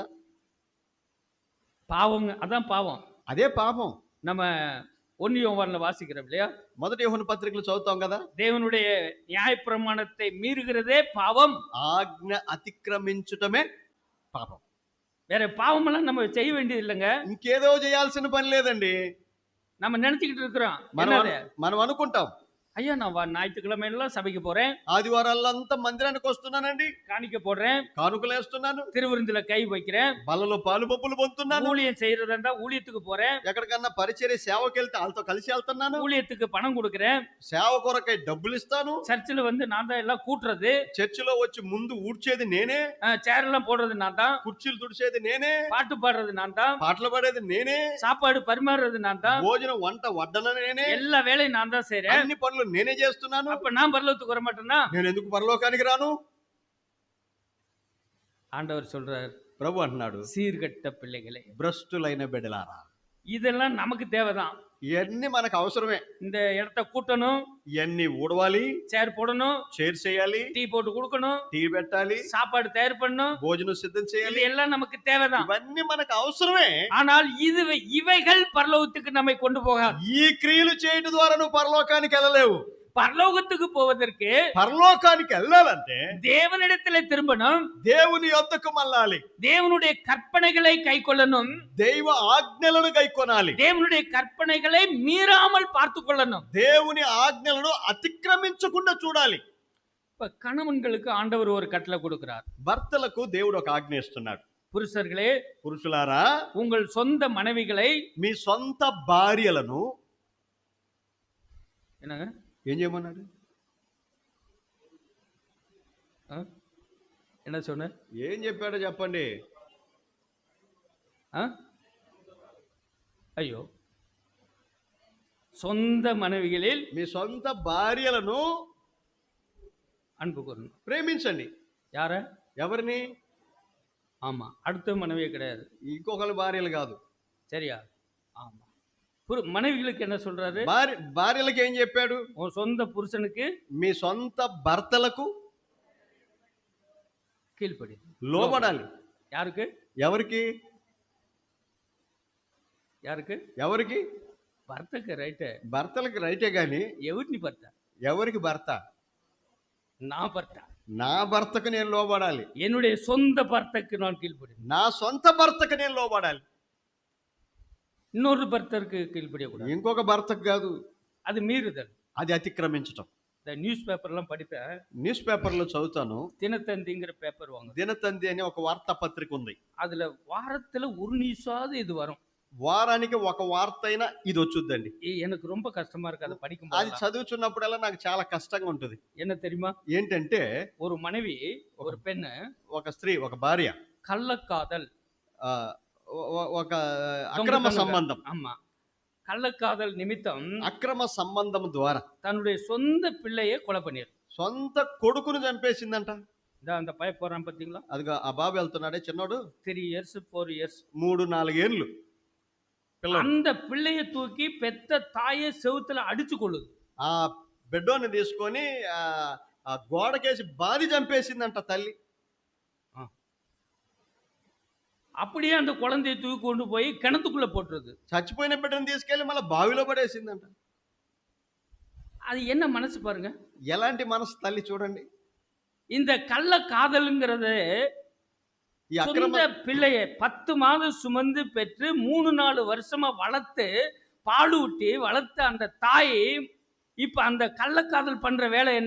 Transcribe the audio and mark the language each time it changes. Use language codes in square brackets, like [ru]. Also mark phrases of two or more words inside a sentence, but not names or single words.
[ta] பாவங்க, அதான் பாவம். [te] అదే పాపం. [ta] நம்ம 1 யோவான்ல வாசிக்கிறோம் இல்லையா? [te] మొదటి యోహాను పత్రికలు చదువుతాం కదా. [ta] தேவனுடைய நியாயப்பிரமாணத்தை மீறுகிறதே பாவம். [te] ఆజ్ఞ అతిక్రమించటమే పాపం. [ta] வேற பாவமெல்லாம் நம்ம செய்ய வேண்டியது இல்லைங்க. [te] ఇంకేదో చేయాల్సిన పని లేదండి. [ta] நம்ம நினைச்சுக்கிட்டு இருக்கிறோம். [te] మనం [ta] என்னது? [te] మనం అనుకుంటాం, [ta] ஐயா நான் ஞாயிற்றுக்கிழமை எல்லாம் சபைக்கு போறேன், [te] ఆదివారాలంతా మందిరానికి వస్తున్నానండి, [ta] காணிக்க போடுறேன், [te] కానుకలు వేస్తున్నాను, [ta] திருவிருந்துல கை வைக்கிறேன், [te] బలలో పాలు పప్పులు పొందుతున్నాను, [ta] ஊழியம் செய்யறதா ஊழியத்துக்கு போறேன், [te] ఎక్కడికన్నా పరిచర్య సేవకి వెళ్తే వాళ్ళతో కలిసి వెళ్తున్నాను, [ta] ஊழியத்துக்கு பணம் கொடுக்கிறேன், [te] సేవ కొరకై డబ్బులు ఇస్తాను, [ta] சர்ச்சில் வந்து நான் தான் எல்லாம் கூட்டுறது, [te] చర్చిలో వచ్చి ముందు ఊడ్చేది నేనే, [ta] சேர் எல்லாம் போடுறது நான் தான், [te] కుర్చీలు తుడిచేది నేనే, [ta] பாட்டு பாடுறது நான் தான், [te] పాటలు పాడేది నేనే, [ta] சாப்பாடு பரிமாறுறது நான் தான், [te] భోజనం వంట వడ్డన నేనే, [ta] எல்லா வேலையும் நான் தான் செய்றேன். [te] అన్ని పనులు నేనే చేస్తున్నాను. [ta] அப்ப நான் பரலோகத்துக்கு வர மாட்டேன்னா? [te] నేను ఎందుకు పరలోకానికి రాను? [ta] ஆண்டவர் சொல்றார், [te] ప్రభు అంటున్నాడు, [ta] சீர்கெட்ட பிள்ளைகளே, [te] భ్రష్టులైన బిడ్డలారా. [ta] இதெல்லாம் நமக்கு தேவைதான். [te] ఇవన్నీ మనకు అవసరమే. [ta] இந்த இடத்த கூட்டணும், [te] ఇవన్నీ ఊడవాలి, [ta] சேர் போடணும், [te] చైర్ చేయాలి, [ta] டீ போட்டு கொடுக்கணும், [te] టీ పెట్టాలి, [ta] சாப்பாடு தயார் பண்ணணும், [te] భోజనం సిద్ధం [ta] இது [te] చేయాలి. [ta] எல்லாம் நமக்கு தேவைதான். [te] ఇవన్నీ మనకు అవసరమే. [ta] ஆனால் இவைகள் பரலோகத்துக்கு நம்மை கொண்டு போகாது. [te] ఈ క్రియలు చేయడం ద్వారా నువ్వు పరలోకానికి వెళ్ళలేవు. [ta] பரலோகத்துக்கு போவதற்கு [te] పరలోకానికి వెళ్ళాలంటే [ta] தேவனிடத்திலே திரும்பணும், [te] దేవుని యొద్దకు మళ్ళాలి, [ta] தேவனுடைய கற்பனைகளை கைக்கொள்ளணும், [te] దైవ ఆజ్ఞలను గైకొనాలి, [ta] தேவனுடைய கற்பனைகளை மீறாமல் பார்த்து கொள்ளணும். [te] దేవుని ఆజ్ఞలను అతిక్రమించకుండా చూడాలి. [ta] இப்ப கணவன்களுக்கு ஆண்டவர் ஒரு கட்டளை கொடுக்கிறார். [te] భర్తలకు దేవుడు ఒక ఆజ్ఞ ఇస్తున్నాడు. [ta] புருஷர்களே, [te] పురుషులారా, [ta] உங்கள் சொந்த மனைவிகளை [te] మీ సొంత భార్యలను [ta] என்னங்க [te] ఏం చేయమన్నాడు? [ta] என்ன சொன்ன? [te] ఏం చెప్పాడో చెప్పండి. [ta] ஐயோ, சொந்த மனைவிகளில் [te] మీ సొంత భార్యలను [ta] அன்பு கூறணும். [te] ప్రేమించండి. [ta] யார? [te] ఎవరిని? [ta] ஆமா, அடுத்த மனைவியே கிடையாது. [te] ఇంకొకరి భార్యలు కాదు. [ta] சரியா? ஆமா. மனைவிகளுக்கு என்ன சொல்றாரு? [te] భార్యలకు ఏం చెప్పాడు? [ta] உன் சொந்த புருஷனுக்கு, [te] మీ సొంత భర్తలకు [ta] கீழ்ப்படி, [te] లోబడాలి. [ta] யாருக்கு? [te] ఎవరికి? [ta] யாருக்கு? [te] ఎవరికి? భర్తకి రైటే. భర్తలకు రైటే గాని ఎవరిని భర్త? ఎవరికి భర్త? నా భర్త. నా భర్తకు నేను లోబడాలి. [ta] என்னுடைய சொந்த భర్తக்கு நான் கீழ்ப்படி. [te] నా సొంత భర్తకు నేను లోబడాలి. [ta] இன்னொரு భర్తக்கு கீழ்ப்படியக்கூடாது. [te] ఇంకొక భర్తకు కాదు. అది మీరుదல். అది అతిక్రమించటం. [ta] இந்த நியூஸ் பேப்பர்லாம் படிப்பேன். [te] న్యూస్ పేపర్లో చదువుతాను. [ta] தினத்தந்திங்கிற பேப்பர் வாங்க. [te] దినతంది అనే ఒక వార్తా పత్రిక ఉంది. [ta] அதுல வாரத்துல ஒரு நியூஸாவது இது வரும். [te] వారానికి ఒక వార్త అయినా ఇది వచ్చుద్దండి. [ta] எனக்கு ரொம்ப కష్టமா இருக்கு அதை படிக்கும் [te] అది [ta] போது. [te] చదువుతున్నప్పుడల్లా నాకు చాలా కష్టంగా ఉంటుంది. [ta] என்ன தெரியுமா? [te] ఏంటంటే [ta] ஒரு மனைவி, ஒரு பெண்ணு, [te] ఒక స్త్రీ, ఒక భార్య [ta] கள்ளக்காதல், [te] ఆ, ఒక అక్రమ సంబంధం, [ta] ஆமா, கள்ளக்காதல் நிமித்தம் [te] అక్రమ సంబంధం ద్వారా [ta] தன்னுடைய சொந்த பிள்ளையை கொலை பண்ணிரு. [te] సొంత కొడుకును చంపేసిందంట. [ta] அந்த பய போறான் பாத்தீங்களா? [te] అదిగా ఆ బాబు వెళ్తున్నాడే చిన్నోడు, [en] 3 years 4 years, [te] 3-4 ఏళ్ళు పిల్లడు. [ta] அந்த பிள்ளையை தூக்கி பெத்த தாயை செவுத்துல அடிச்சு கொள்ளுது. [te] ఆ బిడ్డోని తీసుకొని ఆ గోడకేసి బాది చంపేసిందంట తల్లి. [ta] அப்படியே அந்த குழந்தையை தூக்கி கொண்டு போய் கிணத்துக்குள்ள போட்டுருது. [te] చచ్చిపోయిన బిడ్డను తీసుకెళ్లి మళ్ళీ బావిలో పడేసిందంట. [ta] அது என்ன மனசு பாருங்க. [te] ఎలాంటి మనసు తల్లి చూడండి. [ta] இந்த கள்ள காதல்ங்கிறது [te] ఈ అక్రమ [ta] சொந்த பிள்ளையை 10 மாதம் சுமந்து பெற்று 3-4 வருஷமா வளர்த்து பாலூட்டி வளர்த்த அந்த தாய் இப்ப அந்த கள்ளக்காதல் பண்ற வேலை என்ன?